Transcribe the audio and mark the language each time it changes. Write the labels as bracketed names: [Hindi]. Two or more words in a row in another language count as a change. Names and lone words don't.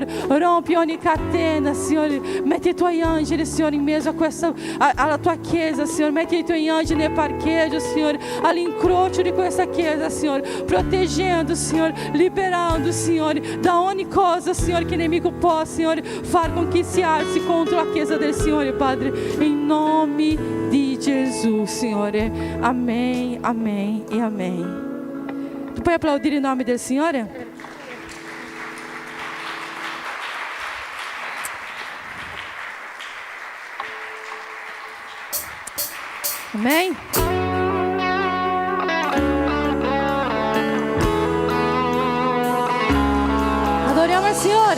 [Italian] Rompi ogni catena, Signore, metti i Tuoi angeli, Signore, in mezzo alla Tua Chiesa, Signore, metti i Tuoi angeli nel parcheggio, Signore, all'incrocio di questa Chiesa, Signore, proteggendo, Signore, liberando, Signore, da ogni cosa, Signore, che il nemico può, Signore, far con che si alzi contro la Chiesa del Signore, Padre, in nome di Gesù, Signore. [Portuguese] Amém, amém e amém. [Italian] Tu puoi applaudire il nome del Signore? Amém? Adoriamo il Signore.